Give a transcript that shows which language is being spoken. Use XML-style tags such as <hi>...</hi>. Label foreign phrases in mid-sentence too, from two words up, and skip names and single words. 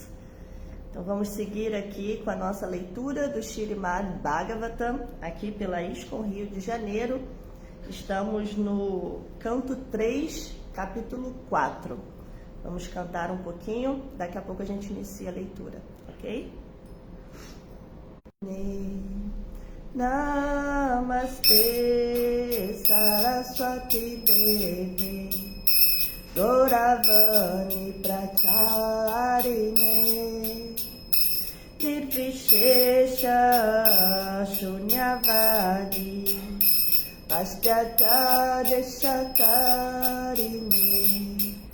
<pt>Então vamos seguir aqui com a nossa leitura do Śrīmad Bhagavatam, aqui pela ISKCON Rio de Janeiro. Estamos no canto 3, capítulo 4. Vamos cantar um pouquinho, daqui a pouco a gente inicia a leitura, ok?</pt> <sa>नमस्ते सरस्वति देवि गौरवाणी प्रचारिणे निर्विशेष शून्यवादि पाश्चात्य देशकारिणे</sa>